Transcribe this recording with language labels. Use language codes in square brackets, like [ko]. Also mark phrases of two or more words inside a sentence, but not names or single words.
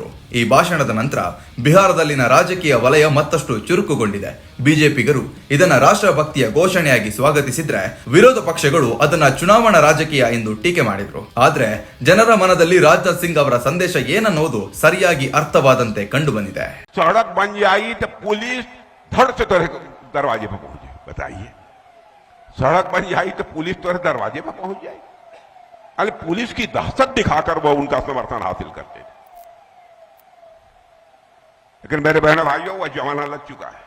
[kn] ಈ ಭಾಷಣದ ನಂತರ ಬಿಹಾರದಲ್ಲಿನ ರಾಜಕೀಯ ವಲಯ ಮತ್ತಷ್ಟು ಚುರುಕುಗೊಂಡಿದೆ. ಬಿಜೆಪಿಗರು ಇದನ್ನ ರಾಷ್ಟ್ರಭಕ್ತಿಯ ಘೋಷಣೆಯಾಗಿ ಸ್ವಾಗತಿಸಿದ್ರೆ, ವಿರೋಧ ಪಕ್ಷಗಳು ಅದನ್ನ ಚುನಾವಣಾ ರಾಜಕೀಯ ಎಂದು ಟೀಕೆ ಮಾಡಿದ್ರು. ಆದ್ರೆ ಜನರ ಮನದಲ್ಲಿ ರಾಜನಾಥ್ ಸಿಂಗ್ ಅವರ ಸಂದೇಶ ಏನನ್ನೋದು ಸರಿಯಾಗಿ ಅರ್ಥವಾದಂತೆ ಕಂಡು ಬಂದಿದೆ. [hi] सड़क बन जाएगी तो पुलिस धड़ से तोरे दरवाजे पर पहुंच जाए, बताइए। सड़क बन जाएगी तो पुलिस तोरे दरवाजे पर पहुंच जाए। अरे पुलिस की दहशत दिखाकर वो उनका समर्थन हासिल करते थे। लेकिन मेरे बहनों भाइयों, वह जमाना लग चुका है।